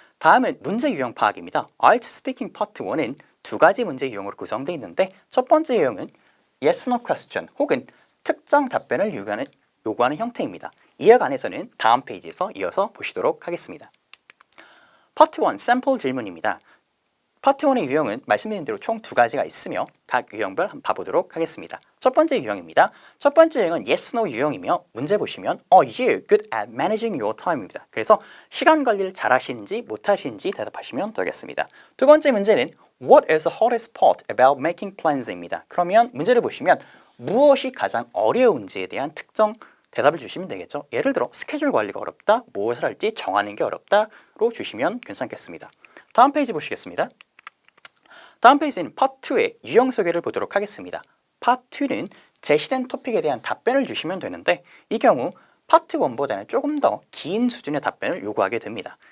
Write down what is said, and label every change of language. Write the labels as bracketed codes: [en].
[ko] 다음은 문제 유형 파악입니다. IELTS 스피킹 파트 1은 두 가지 문제 유형으로 구성되어 있는데 첫 번째 유형은 yes, no question 혹은 특정 답변을 요구하는 형태입니다. 이에 관해서는 다음 페이지에서 이어서 보시도록 하겠습니다. 파트 1 샘플 질문입니다. 파트 1의 유형은 말씀드린 대로 총 두 가지가 있으며 각 유형별 한번 봐보도록 하겠습니다. 첫 번째 유형입니다. 첫 번째 유형은 yes, no 유형이며 문제 보시면 [en] you're good at managing your time [ko] 입니다. 그래서 시간 관리를 잘 하시는지 못하시는지 대답하시면 되겠습니다. 두 번째 문제는 [en] what is the hardest part about making plans [ko] 입니다. 그러면 문제를 보시면 무엇이 가장 어려운지에 대한 특정 대답을 주시면 되겠죠. 예를 들어 스케줄 관리가 어렵다, 무엇을 할지 정하는 게 어렵다로 주시면 괜찮겠습니다. 다음 페이지 보시겠습니다. 다음 페이지는 파트 2의 유형 소개를 보도록 하겠습니다. 파트 2는 제시된 토픽에 대한 답변을 주시면 되는데 이 경우 파트 1보다는 조금 더 긴 수준의 답변을 요구하게 됩니다.